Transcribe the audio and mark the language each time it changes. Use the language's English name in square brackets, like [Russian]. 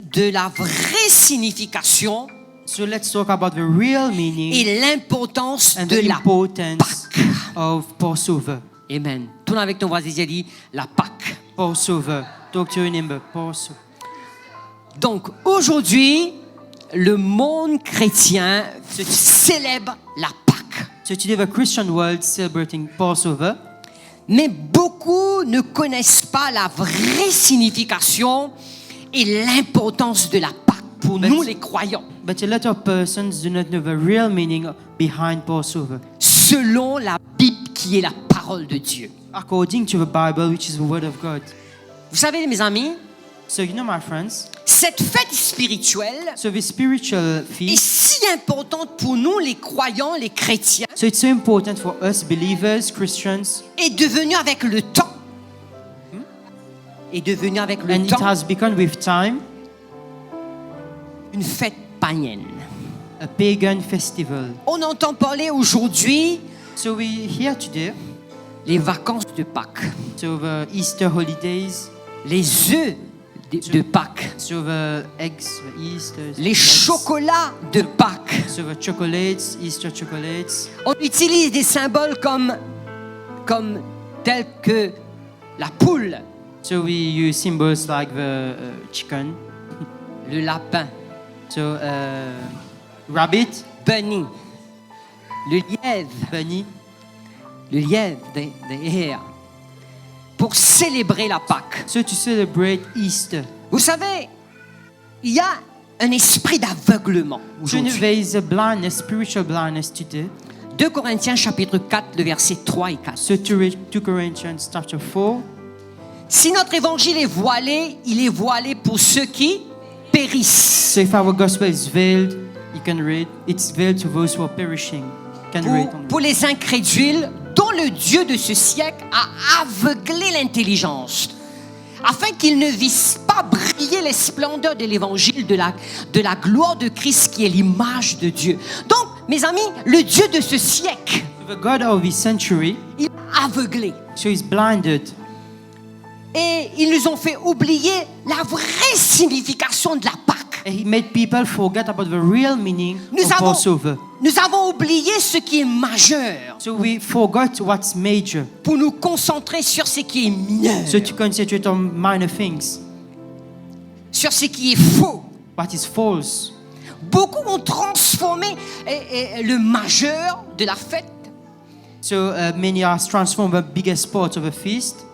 [French] de la vraie signification [English] So let's talk about the real meaning [French] et l'importance [English] and [French] de [English] the [French] la [English] importance [French] Pâque. [English] of Passover. Amen. [French] Tourne avec ton voisin et dis la Pâque. [English] Passover. Talk to your neighbor. Passover. [French] Donc aujourd'hui, le monde chrétien célèbre la Pâque. [English] So today the Christian world celebrating Passover, [French] Mais beaucoup ne connaissent pas la vraie signification et l'importance de la Pâque pour nous les croyants, [English] but a lot of persons do not know the real meaning behind Passover. [French] selon la Bible qui est la parole de Dieu. [English] According to the Bible, which is the Word of God. [French] Vous savez, mes amis, [English] So you know, my friends, [French] cette fête spirituelle [English] so the spiritual [French] est [English] feast, [French] si importante pour nous les croyants, les chrétiens, [English] so it's so important for us believers, Christians, [French] est devenue avec le temps, est devenue avec le [English] and it [French] temps [English] has become with time [French] une fête païenne. [English] a pagan festival. [French] On entend parler aujourd'hui [English] So we here today, [French] les vacances de Pâques, [English] so the Easter holidays, [French] les œufs de Pâques, [English] so the eggs, the Easter, [French] les [English] eggs, [French] chocolats de Pâques. [English] so the chocolates, Easter chocolates. [French] On utilise des symboles comme tels que la poule, [English] So we use symbols like the chicken, [French] le lapin, [English] so rabbit, [French] bunny, le lièvre, [English] bunny, the hare, [French] pour célébrer la Pâque. [English] so to celebrate Easter. [French] Vous savez, il y a un esprit d'aveuglement [English] So [French] aujourd'hui. [English] there is a blindness, spiritual blindness today. [French] 2 Corinthiens chapitre 4, le verset 3 et 4. [English] So 2 Corinthians chapter 4. [French] Si notre évangile est voilé, il est voilé pour ceux qui périssent. [English] So if our gospel is veiled, you can read, it's veiled to those who are perishing. Can read on [French] Pour les incrédules, dont le Dieu de ce siècle a aveuglé l'intelligence, afin qu'ils ne vissent pas briller les splendeurs de l'évangile de la gloire de Christ qui est l'image de Dieu. Donc, mes amis, le Dieu de ce siècle, [English] the God of this century, [French] il a aveuglé. [English] so he's blinded. [French] Et ils nous ont fait oublier la vraie signification de la Pâque. [English] And he made people forget about the real meaning of Passover. [French] Nous avons oublié ce qui est majeur [English] So we forgot what's major. [French] pour nous concentrer sur ce qui est mineur, [English] So to concentrate on minor things, [French] sur ce qui est faux. [English] what is false. [French] Beaucoup ont transformé le majeur de la fête [English] So many are transformed the biggest part of a feast.